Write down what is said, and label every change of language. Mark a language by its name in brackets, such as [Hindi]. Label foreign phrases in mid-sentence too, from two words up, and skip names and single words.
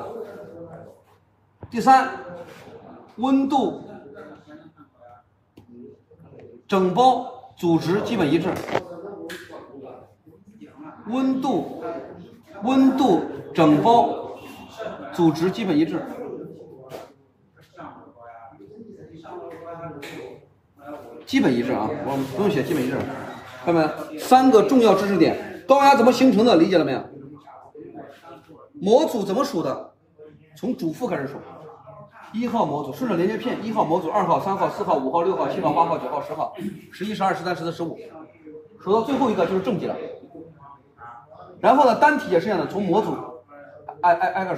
[Chinese] 第三，溫度，整包組織基本一致。溫度整包組織基本一致。基本一致啊，我们不用写基本一致。看到没有？3个重要知识点：高压怎麼形成的？理解了沒有？模組怎麼數的？從主副開始數。1號模組順着連接片，1號模組，2號、3號、4號、5號、6號、7號、8號、9號、10號、11、12、13、14、15，數到最後一個就是正極了。然後呢，單體也是這樣的，從模組挨個數。